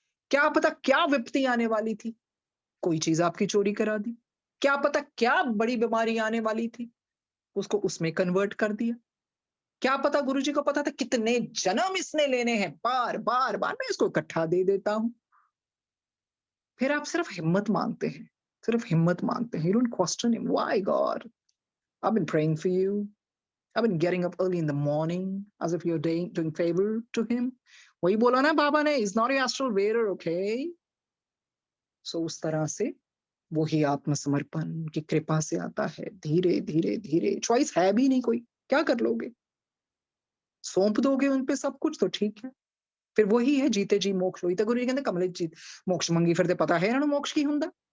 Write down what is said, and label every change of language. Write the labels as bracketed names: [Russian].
[Hindi] क्या पता क्या विपत्ति आने वाली थी, कोई चीज आपकी चोरी करा दी, क्या पता क्या बड़ी बीमारी आने वाली थी, उसको उसमें कन्वर्ट कर दिया। क्या पता गुरुजी को पता था कितने जन्म इसने लेने हैं, बार बार बार मैं इसको इकट्ठा दे देता हूं। फिर आप सिर्फ हिम्मत मांगते हैं, सिर्फ हिम्मत मांगते हैं। [English] You don't question him, why God, I been praying for you, I've been getting up early in the morning as if you're doing favor to him. [Hindi] वही बोला ना बाबा ने, [English] is not your astral bearer, okay? [Hindi] So उस तरह से वही आत्मसमर्पण की कृपा से आता है, धीरे धीरे धीरे। चॉइस है भी नहीं कोई, क्या कर लोगे? सौंप दोगे उन पे सब कुछ तो ठीक है। फिर वही है जीते जी मोक्ष होई। तो गुरु जी कहते [Punjabi] कमले जीत मोक्ष मंगी फिरते, पता है इन्होंने मोक्ष की हुंदा।